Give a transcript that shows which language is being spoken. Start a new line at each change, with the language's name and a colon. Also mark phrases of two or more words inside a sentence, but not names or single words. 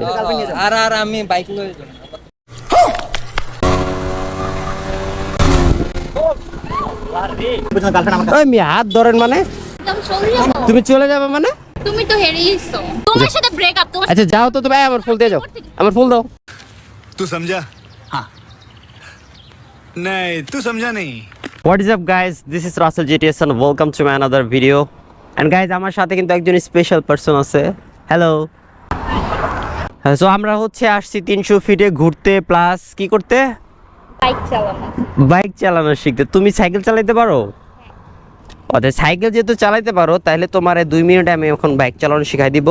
Bangla: আর আমি বাইক লয়ে যাব। ওই মিয়া হাত ধরেন মানে? একদম চলে যাবো। তুমি চলে যাবে মানে? তুমি তো হেরিয়েছো, তোমার সাথে ব্রেকআপ। তোমার আচ্ছা যাও তো তুমি, আমার ফুল দিয়ে যাও, আমার ফুল দাও।
Hindi: तू समझा? हाँ नहीं तू समझा नहीं।
English: What is up guys, this is Russell GTS and welcome to my another video. And guys
Bangla: আমার সাথে কিন্তু একজন স্পেশাল পারসন আছে। হ্যালো। সো আমরা হচ্ছে আসছি 300 ফিটে ঘুরতে প্লাস কি করতে? বাইক চালানো। বাইক চালানো শিখতে। তুমি সাইকেল চালাতে পারো? আচ্ছা সাইকেল যেহেতু চালাতে পারো তাহলে তোমার 2 মিনিটে আমি এখন বাইক চালানো শিখাই দিব।